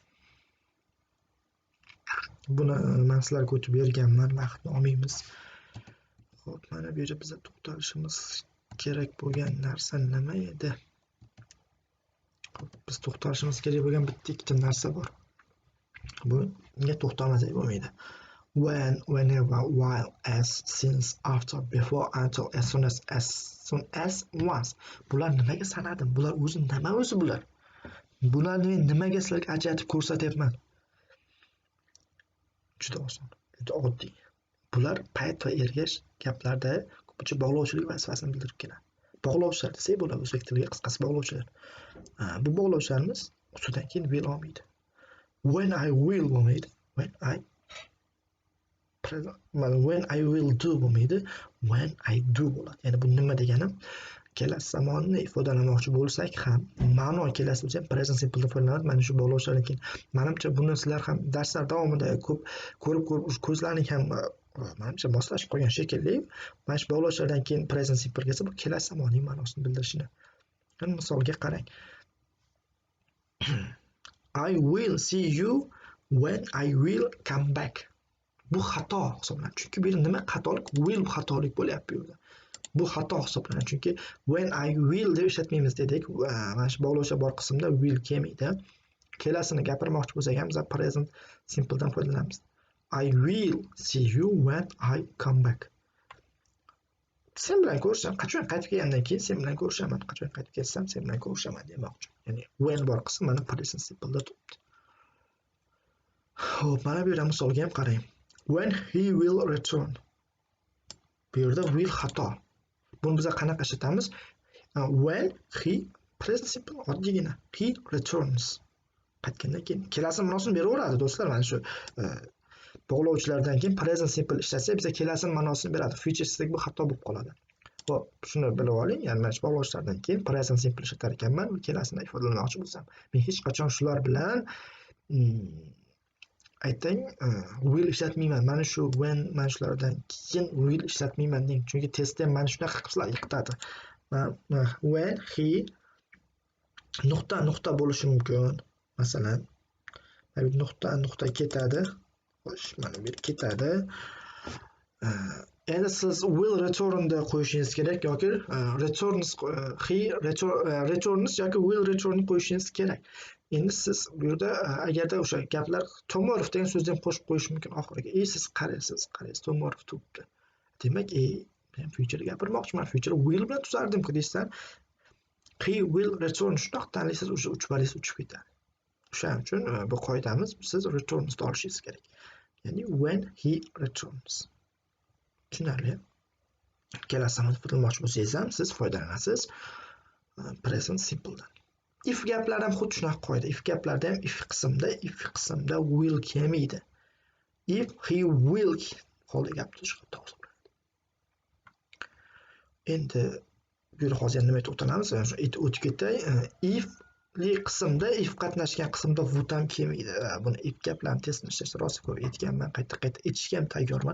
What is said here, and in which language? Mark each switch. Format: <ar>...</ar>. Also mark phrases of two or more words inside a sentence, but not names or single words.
<uz>Buni men sizlarga o'tib berganman, vaqtni olmaymiz. Xo'p, mana bu yerda biz to'xtalishimiz kerak bo'lgan narsa nima edi? Biz to'xtalishimiz kerak bo'lgan bitta ikkita narsa bor. Bunga to'xtalmasak bo'lmaydi.</uz> <en>when, whenever, while, as, since, after, before, until, as soon as, once.</en> <uz>Bular nimaga sanadim? Bular o'zi nima o'zi bular? Bularni men nimaga sizlarga ajratib ko'rsatyapman? Juda oson, juda oddiy. Bular payt va ergash gaplarda ko'pincha bog'lovchilik vazifasini bildirib keladi. Bog'lovchilar desak bo'ladi o'zbek tiliga qisqasi bog'lovchilar. Bu bog'lovchilarimiz ustidan keyin will olmaydi.</uz> <en>When I will bo'lmaydi. When I will do bo'lmaydi. When I do</en> <uz>bo'ladi. Ya'ni bu nima deganim? Kelasi zamonni ifodalamoqchi bo'lsak ham ma'no kelasi bo'lsa ham</uz> <en>present simple</en> <uz>foydalanadi. Mana shu bog'lovchilardan keyin menimcha buni sizlar ham darslar davomida ko'rib ko'zlaring ham menimcha moslashib qolgan shekilli. Mana shu bog'lovchilardan keyin</uz> <en>present simple</en> <uz>kelsa bu kelasi zamonning ma'nosini bildirishini. Qani misolga qarang.</uz> <en>I will see you when I will come back.</en> <uz>Bu xato hisoblanadi. Chunki bu nima xatolik? Will xatolik bo'lyapti bu yerda. Bu xato hisoblanadi. Chunki</uz> <en>when I will</en> <uz>deb ishlatmaymiz dedik. Mana shu bog'lovchi bor qismda will kelmaydi. Kelasini gapirmoqchi bo'lsak ham biz</uz> <en>present simple</en> <uz>dan foydalanamiz.</uz> <en>I will see you when I come back.</en> <uz>Sen bilan ko'rishaman. Qachon qaytib kelgandan keyin sen bilan ko'rishaman. Qachon qaytib kelsam sen bilan ko'rishaman demoqchi. Ya'ni when bor qism mana</uz> <en>present simple</en> <uz>da turibdi. Xo'p, mana bu yerda misolga ham qarang.</uz> <en>When he will return.</en> <uz>Bu yerda will xato. Buni biz qanaqa ishlatamiz?</uz> <en>When he present simple oddiygina he returns.</en> <uz>Qaytgandan keyin kelasi ma'nosini beraveradi do'stlar. Mana shu bog'lovchilardan keyin</uz> <en>present simple</en> <uz>ishlatsak biz kelasi ma'nosini beradi. Future desak bu xato bo'lib qoladi. Xo'p, shuni bilib oling. Ya'ni mana shu bog'lovchilardan keyin</uz> <en>present simple</en> <uz>ishlatar ekanman. Kelasini ifodalamoqchi bo'lsam, men hech qachon shular bilan aytang will ishlatmayman. Mana shu when mana shulardan keyin will ishlatmayman deng. Chunki testda ham mana shunaqa qilsa yiqitadi.</uz> <en>When he</en> <uz>nuqta bo'lishi mumkin. Masalan, nuqta ketadi. Xo'sh, mana bu ketadi. Endi siz</uz> <en>will return</en> <uz>da qo'yishingiz kerak yoki returns yoki</uz> <en>will return</en> <uz>qo'yishingiz kerak. Endi siz bu yerda agarda o'sha gaplar tomorrow degan so'zni ham qo'shib qo'yish mumkin oxiriga. Siz qaraysiz tomorrow turibdi. Demak, men future gapirmoqchiman. Future will bilan tuzardim-ku deysan.</uz> <en>He will return</en> <uz>shunaqa tanlaysiz o'sha 3 balingiz uchib ketadi. O'shaning uchun bu qoidamiz siz returns da olishingiz kerak.</uz> <en>Ya'ni when he returns.</en> <uz>Tushunarli? Kelasini foydalanmoqchi bo'lsangiz ham siz foydalanasiz</uz> <en>present simple</en> <uz>dan. If gaplar ham xuddi shunaqa qoida. If gaplarda ham if qismda will kelmaydi.</uz> <en>If he will</en> <uz>holda gap tuzish xato hisoblanadi. Endi bu yerda hozir nima aytib o'tamiz? O'tib ketay. If'li qismda if qatnashgan qismda would ham kelmaydi. Buni if gaplarni testini ishlashda rosa ko'p aytganman, qayta aytishga ham tayyorman.</uz>